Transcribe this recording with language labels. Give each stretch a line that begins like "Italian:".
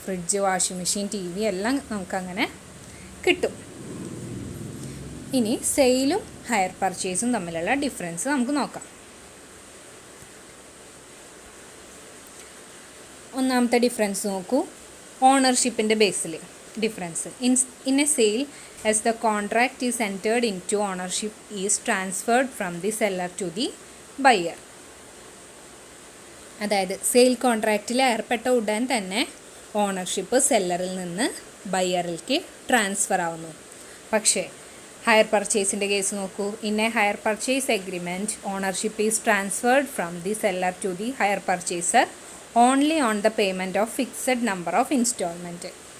Malayalam: Fridge, washing machine, TV എല്ലാം നമുക്കങ്ങനെ കിട്ടും. ഇനി സെയിലും ഹയർ പർച്ചേസും തമ്മിലുള്ള ഡിഫറൻസ് നമുക്ക് നോക്കാം. ഒന്നാമത്തെ ഡിഫറൻസ് നോക്കൂ, ഓണർഷിപ്പിൻ്റെ ബേസിൽ difference.
English: In a sale, as the contract is entered into, ownership is transferred from the seller to the buyer.
Malayalam: അതായത് സെയിൽ കോൺട്രാക്റ്റിൽ ഏർപ്പെട്ട ഉടൻ തന്നെ ഓണർഷിപ്പ് സെല്ലറിൽ നിന്ന് ബയ്യറിലേക്ക് ട്രാൻസ്ഫർ ആവുന്നു. പക്ഷേ ഹയർ പർച്ചേസിൻ്റെ കേസ് നോക്കൂ.
English: In A higher purchase agreement, ownership is transferred from the seller to the higher purchaser only on the payment of fixed number of instalment.